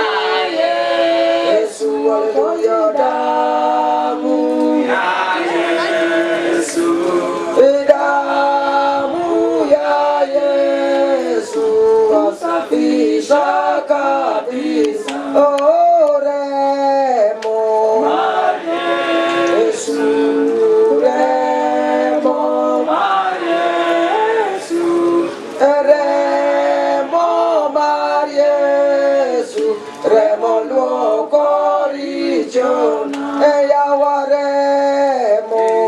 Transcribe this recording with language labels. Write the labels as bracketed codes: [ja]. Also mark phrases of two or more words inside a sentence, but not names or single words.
[sw] Yesu hallelujah damu ya Yesu damu ya Yesu usafisha kabisa [luo] oh remo Yesu remo remo mar Yesu remo luoko richo yawa remo